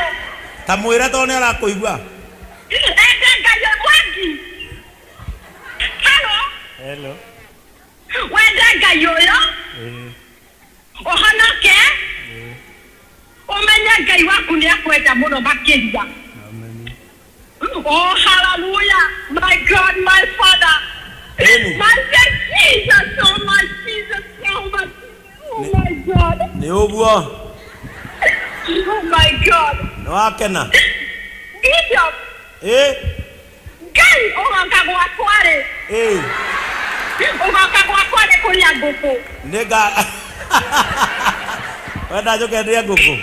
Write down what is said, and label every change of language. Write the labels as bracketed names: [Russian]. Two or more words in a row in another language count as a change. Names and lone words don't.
[Kikuyu] ta mwire to ni arakuigua enda Ngai mwangi. [English] Hello. [Kikuyu] Wenda Ngai ũyũ ũhonoke ũmenye Ngai waku nĩ akwenda mũno makĩria. [English] Amen. Oh, hallelujah. My God, my Father. My Jesus, oh my Jesus, oh my, oh my God. [Kikuyu] ni uguo [English] Oh my God. [Kikuyu] ni wakena Bishop. Ngai ũgoka gwakware. Ũgoka gwakware kũrĩa ngũkũ. nĩga wenda njoke ndĩe ngũkũ